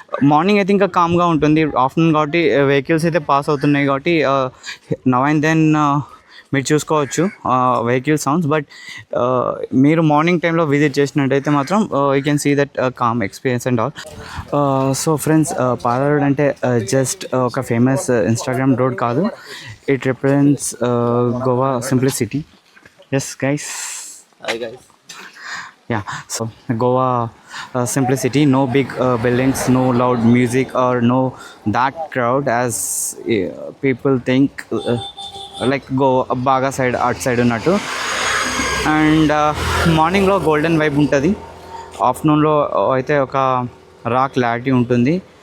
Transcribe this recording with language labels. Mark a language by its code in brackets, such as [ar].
[te] Morning అయితే ఇంకా కామ్గా ఉంటుంది, ఆఫ్టర్నూన్ కాబట్టి వెహికల్స్ అయితే పాస్ అవుతున్నాయి కాబట్టి [en] now and then [te] మీరు చూసుకోవచ్చు వెహికల్ సౌండ్స్. బట్ మీరు మార్నింగ్ టైంలో విజిట్ చేసినట్టయితే మాత్రం [en] You can see that calm experience and all. [te] So friends, para road అంటే జస్ట్ ఒక ఫేమస్ ఇన్స్టాగ్రామ్ రోడ్ కాదు, [en] It represents Goa simplicity. Yes guys, yeah, so Goa simplicity, no big buildings, no loud music, or no that crowd as people think, like Goa baga side art side unnattu. [te] And మార్నింగ్లో golden vibe ఉంటుంది, ఆఫ్టర్నూన్లో అయితే ఒక రా clarity ఉంటుంది.